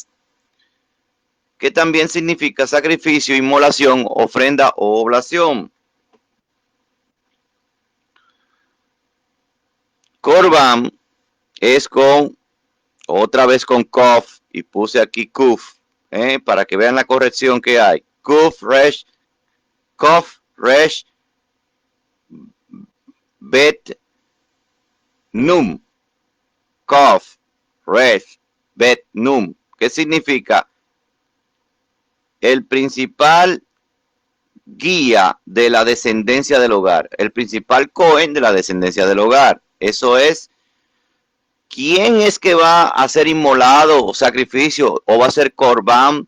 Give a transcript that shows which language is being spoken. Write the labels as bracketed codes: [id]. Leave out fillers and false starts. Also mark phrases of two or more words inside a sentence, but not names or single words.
[es] Que también significa sacrificio, inmolación, ofrenda o oblación. Corbán es otra vez con Kof, y puse aquí Kuf, para que vean la corrección que hay. Kuf, Resh, Kof, Resh, Bet, Num. Kof, Resh, Bet, Num. ¿Qué significa? El principal guía de la descendencia del hogar, el principal Cohen de la descendencia del hogar. Eso es, ¿quién es que va a ser inmolado o sacrificio o va a ser Corbán?